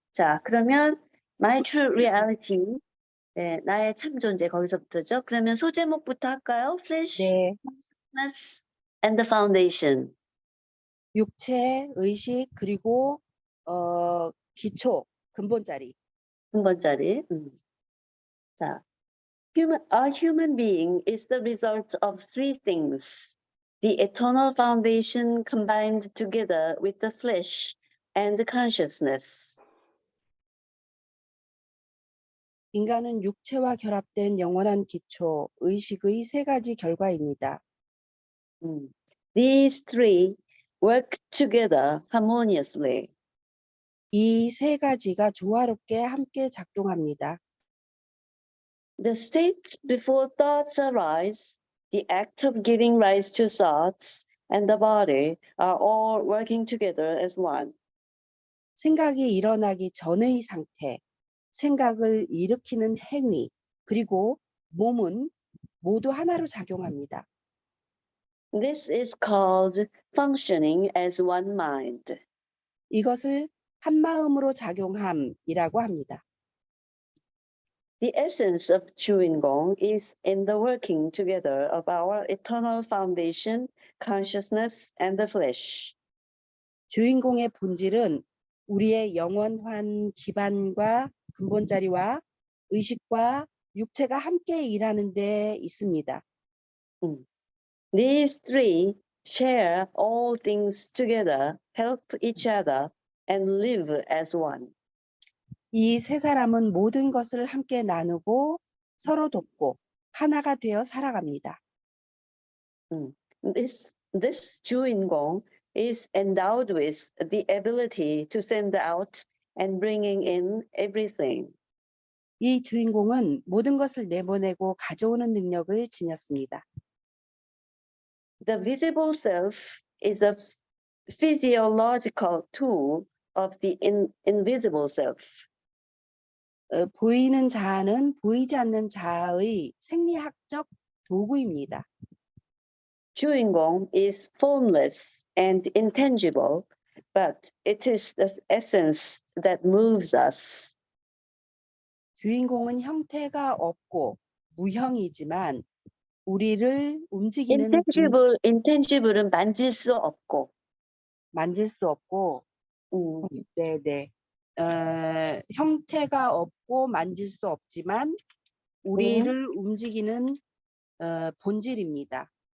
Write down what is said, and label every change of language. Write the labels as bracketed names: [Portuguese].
[Korean] 자, 그러면 [English] My True Reality. [Korean] 네, 나의 참 존재 거기서부터죠. 그러면 소제목부터 할까요? [English] Flesh, [Korean] 네. [English] Consciousness, and the Foundation. [Korean] 육체, 의식, 그리고 기초, 근본자리. 근본자리. [English] 자, a human being is the result of three things. The eternal foundation combined together with the flesh and the consciousness. [Korean] 인간은 육체와 결합된 영원한 기초, 의식의 세 가지 결과입니다. [English] These three work together harmoniously. [Korean] 이 세 가지가 조화롭게 함께 작동합니다. [English] The state before thoughts arise, the act of giving rise to thoughts, and the body are all working together as one. [Korean] 생각이 일어나기 전의 상태, 생각을 일으키는 행위, 그리고 몸은 모두 하나로 작용합니다. [English] This is called functioning as one mind. [Korean] 이것을 한마음으로 작용함이라고 합니다. [English] The essence of chewing gong is in the working together of our eternal foundation, consciousness, and the flesh. [Korean] 주인공의 본질은 우리의 영원한 기반과 근본자리와 의식과 육체가 함께 일하는 데 있습니다. [English] These three share all things together, help each other, and live as one. [Korean] 이 세 사람은 모든 것을 함께 나누고 서로 돕고 하나가 되어 살아갑니다. [English] This 주인공 is endowed with the ability to send out and bringing in everything. [Korean] 이 주인공은 모든 것을 내보내고 가져오는 능력을 지녔습니다. [English] The visible self is a physiological tool of the invisible self. [Korean] 보이는 자아는 보이지 않는 자아의 생리학적 도구입니다. [English] 주인공 is formless and intangible, but it is the essence that moves us. [Korean] 주인공은 형태가 없고 무형이지만 우리를 움직이는 intangible은 만질 수 없고, 만질 수 없고, 네네. 형태가 없고 만질 수 없지만 우리를 움직이는 본질입니다.